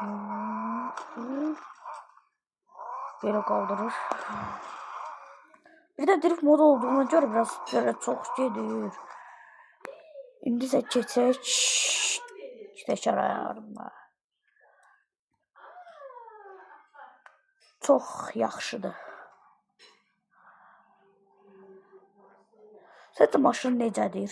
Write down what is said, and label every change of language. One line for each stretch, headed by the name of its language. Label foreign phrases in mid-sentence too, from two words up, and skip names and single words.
Turkish: Böyle kaldırır. Bir de drift modu olduğuna göre biraz böyle çok gelir.
Azerbaijani: İndi isə keçək 2 dəkər ayarına. Çox yaxşıdır. Sizcə maşın necədir?